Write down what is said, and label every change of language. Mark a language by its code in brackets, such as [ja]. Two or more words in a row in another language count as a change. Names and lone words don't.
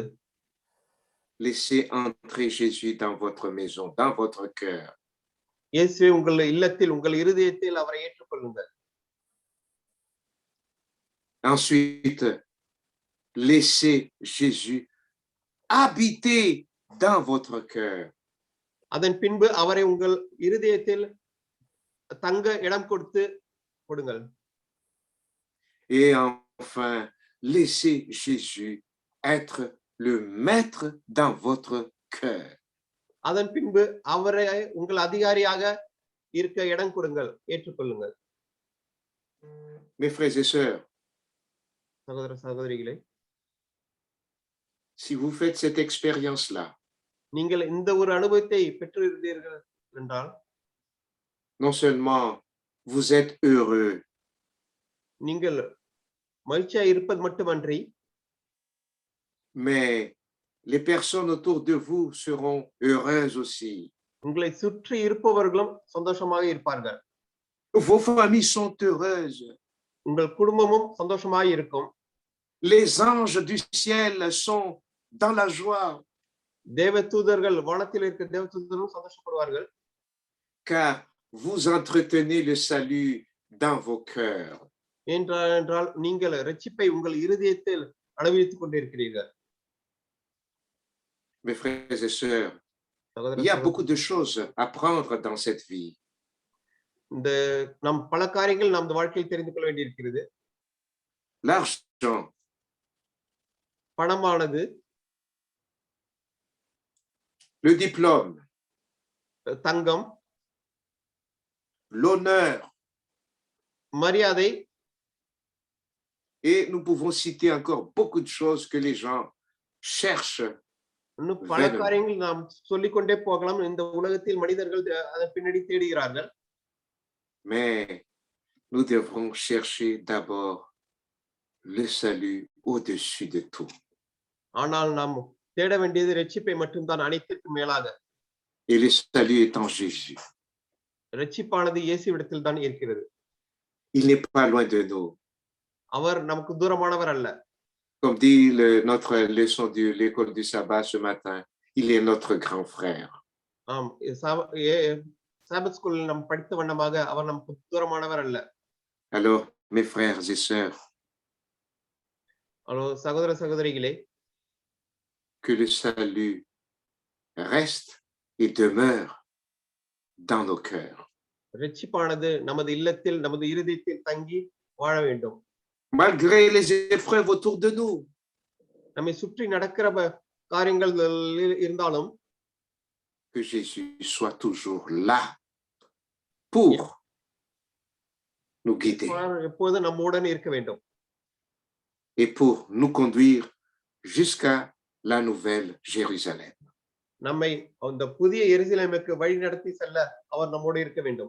[fr] laissez entrer Jésus dans votre maison, dans votre cœur. [ta] இயேசுவை உங்கள் இல்லத்தில், உங்கள் இருதயத்தில் அவரை ஏற்றுக்கொள்ளுங்கள். [fr] Ensuite, laissez Jésus habiter dans votre cœur. [ta] அதன் பின்பு அவரை உங்கள் இருதயத்தில் தங்க இடம் கொடுங்கள். [fr] Et enfin, laissez Jésus être le maître dans votre cœur. [ta] அதன் பின்பு அவரை உங்கள் அதிகாரியாக இருக்க இடம் கொடுங்கள், ஏற்றுக்கொள்ளுங்கள். [fr] Mes frères et sœurs, [ta] சகோதர சகோதரிகளே, [fr] si vous faites cette expérience-là, [ta] நீங்கள் இந்த ஒரு அனுபவத்தை பெற்றிருந்தீர்கள் என்றால், [fr] non seulement vous êtes heureux, [ta] நீங்கள் மகிழ்ச்சியா இருப்பது மட்டுமன்றி, [fr] mais les personnes autour de vous seront heureuses aussi. [ta] உங்களை சுற்றி இருப்பவர்களும் சந்தோஷமாக இருப்பார்கள். [fr] Vos familles sont heureuses. [ta] உங்கள் குடும்பமும் சந்தோஷமாக இருக்கும். [fr] Les anges du ciel sont dans la joie. [ta] தேவதூதர்கள், வானத்தில் இருக்கிற தேவதூதர்களும் சந்தோஷப்படுவார்கள். [fr] Car vous entretenez le salut dans vos cœurs. [ta] என்றால் நீங்கள் இரட்சிப்பை உங்கள் இருதயத்தில் அனுபவித்துக் கொண்டிருக்கிறீர்கள். [fr] Mes frères et sœurs, [ta] சகோதர [fr] il y a [ta] சகோதரி, [fr] beaucoup de choses à apprendre dans cette vie. [ta] இந்த நாம் பல காரியங்கள் நமது வாழ்க்கையில் தெரிந்து கொள்ள வேண்டியிருக்கிறது. [fr] L'argent, [ta] பணமானது, [fr] le diplôme, [ta] தங்கம், [fr] l'honneur, [ta] மரியாதை, [fr] et nous pouvons citer encore beaucoup de choses que les gens cherchent [ta] இன்னும் பல [fr] vainement. [ta] காரியங்கள் நாம் சொல்லிக்கொண்டே போகலாம். இந்த உலகத்தில் மனிதர்கள் அதன் பின்னாடி தேடுகிறார்கள். [fr] Mais nous devrons chercher d'abord le salut au-dessus de tout. [ta] ஆனால் நாம் தேட வேண்டியது ரட்சிப்பை மட்டும்தான், அனைத்திற்கும் மேலாக. [fr] Et le salut est en Jésus. [ta] ரட்சிப்பானது இயேசுவிடத்தில் தான் இருக்கிறது. [fr] Il n'est pas loin de nous. [ta] அவர் நமக்கு தூரமானவர் அல்ல. [fr] Comme dit notre leçon de l'école du sabbat ce matin, il est notre grand frère. [ta] ஆம், [en] Sabbath school [ta] நாம் படித்த வண்ணமாக அவர் நமக்கு தூரமானவர் அல்ல. [fr] Alors, mes frères et sœurs, [ta] சகோதர சகோதரிகளே, [fr] que le salut reste et demeure dans nos cœurs. [ta] ரட்சிப்பானது நமது இல்லத்தில், நமது இருதயத்தில் தங்கி வாழ வேண்டும். [fr] Malgré les épreuves autour de nous, [ta] நம்மை சுற்றி நடக்கிற காரியங்கள் இருந்தாலும் [fr] que Jésus soit toujours là pour nous guider [ta] எப்போதும் நம்முடன் இருக்க வேண்டும். [fr] et pour nous conduire jusqu'à la nouvelle Jérusalem. [ta] நம்மை அந்த புதிய எருசலேமுக்கு வழி நடத்தி செல்ல அவர் நம்மோடு இருக்க வேண்டும்.